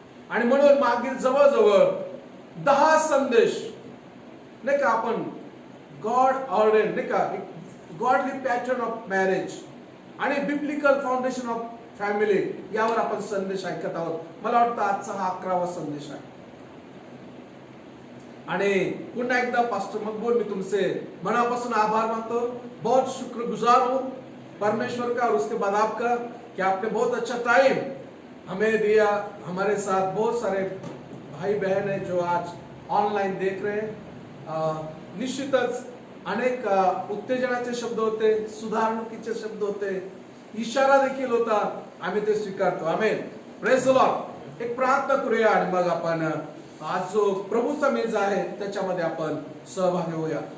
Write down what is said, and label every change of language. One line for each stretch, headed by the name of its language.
Marathi: आणि म्हणून मागील जवळजवळ 10 संदेश, नाही का, आपण गॉड ऑर्डेन, नाही का,
English: godly pattern of marriage
Marathi: आणि
English: biblical foundation of family,
Marathi: यावर आपण संदेश ऐकत आहोत. मला वाटतं आजचा हा 11वा संदेश आहे. आणि पुन्हा एकदा पास्टर मकबूल, मी तुमसे मनापासून आभार मानतो.
Hindi: बहुत शुक्रगुजार हूं परमेश्वर का और उसके बाद आपका कि आपने बहुत अच्छा टाइम हमें दिया. हमारे साथ बहुत सारे भाई बहन है जो आज ऑनलाइन देख रहे हैं.
Marathi: निश्चितच अनेक उत्तेजनाचे शब्द होते, सुधारणुकीचे शब्द होते, इशारा देखील होता. आम्ही ते स्वीकारतो. आमेन.
English: Praise the Lord.
Marathi: एक प्रार्थना करूया आणि मग आपण आज जो प्रभूचा मेज आहे त्याच्यामध्ये आपण सहभागी होऊया.